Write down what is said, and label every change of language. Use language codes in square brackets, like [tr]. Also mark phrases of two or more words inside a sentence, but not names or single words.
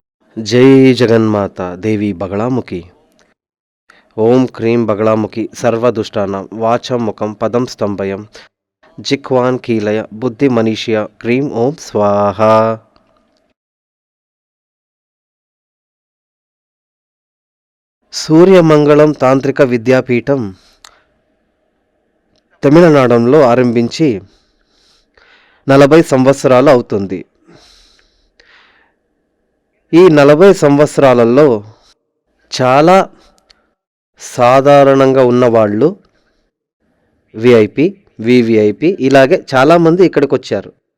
[sa] जय जगन्माता देवी बगलामुखी। ओम क्रीं बगलामुखी सर्वदुष्टानां वाचं मुखं पदं स्तंभयं जिह्वान् कीलय बुद्धिमनीषया क्रीं ओम स्वाहा। [te] సూర్యమంగళం తాంత్రిక విద్యాపీఠం తమిళనాడులో ఆరంభించి 40 సంవత్సరాలు అవుతుంది. ఈ 40 సంవత్సరాలలో చాలా సాధారణంగా ఉన్నవాళ్ళు విఐపి, వివిఐపి ఇలాగే చాలామంది ఇక్కడికి వచ్చారు.